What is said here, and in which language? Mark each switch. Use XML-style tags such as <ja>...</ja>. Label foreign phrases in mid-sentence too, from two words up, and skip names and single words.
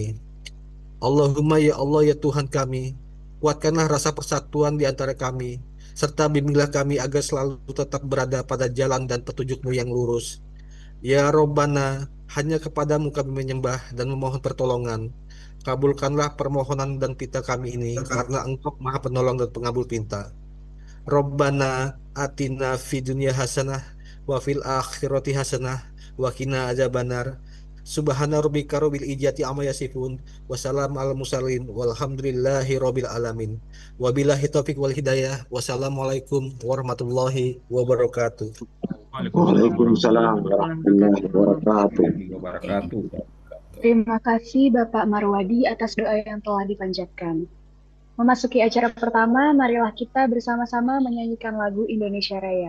<ar>اللهم يا الله</ar> <id>ya Tuhan kami, kuatkanlah rasa persatuan di antara kami, serta bimbinglah kami agar selalu tetap berada pada jalan dan petunjuk-Mu yang lurus.</id> <ar>يا ربنا,</ar> <id>hanya kepadamu kami menyembah dan memohon pertolongan. Kabulkanlah permohonan dan pinta kami ini, karena Engkau Maha Penolong dan Pengabul pinta.</id> <ar>ربنا آتنا في الدنيا حسنة وفي الآخرة حسنة وقنا عذاب النار. سبحان ربك رب العزة عما يصفون وسلام على المرسلين والحمد لله رب العالمين. وبالله التوفيق والهداية. والسلام عليكم ورحمة الله وبركاته. وعليكم السلام ورحمة الله وبركاته. wabarakatuh.</ar> <id>Terima kasih Bapak Marwadi atas doa yang telah dipanjatkan. Memasuki acara pertama, marilah kita bersama-sama menyanyikan lagu Indonesia Raya.</id>